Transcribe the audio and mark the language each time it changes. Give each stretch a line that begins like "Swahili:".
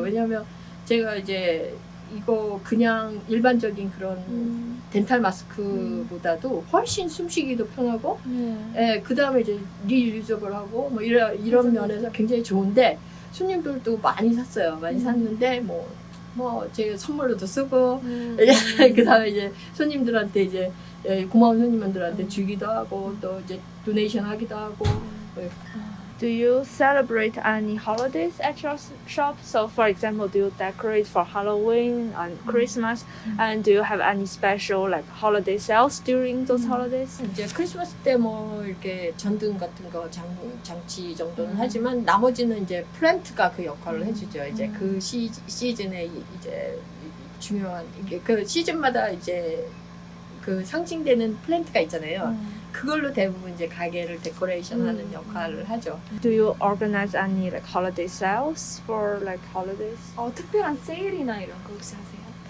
Korean: 왜냐하면 제가 이제 이거 그냥 일반적인 그런 덴탈 마스크보다도 훨씬 숨쉬기도 편하고 그 다음에 이제 리유저블하고 뭐 이런 면에서 굉장히 좋은데 손님들도 많이 샀어요. 많이 샀는데 뭐 제가 선물로도 쓰고 그 다음에 이제 손님들한테 이제 고마운 손님들한테 주기도 하고 또 이제 도네이션 하기도 하고.
English: Do you celebrate any holidays at your shop? So, for example, do you decorate for Halloween and Christmas? And do you have any special like holiday sales during those holidays?
Korean: 이제 크리스마스 때 뭐 이렇게 전등 같은 거 장치 정도는 하지만 나머지는 이제 플랜트가 그 역할을 해주죠. 이제 그 시즌에 이제 중요한 이게 그 시즌마다 이제 그 상징되는 플랜트가 있잖아요. 그걸로 대부분 이제 가게를 데코레이션하는 역할을 하죠.
English: Do you organize any like holiday sales for like holidays?
Korean: 특별한 세일이나 이런 거 혹시 하세요?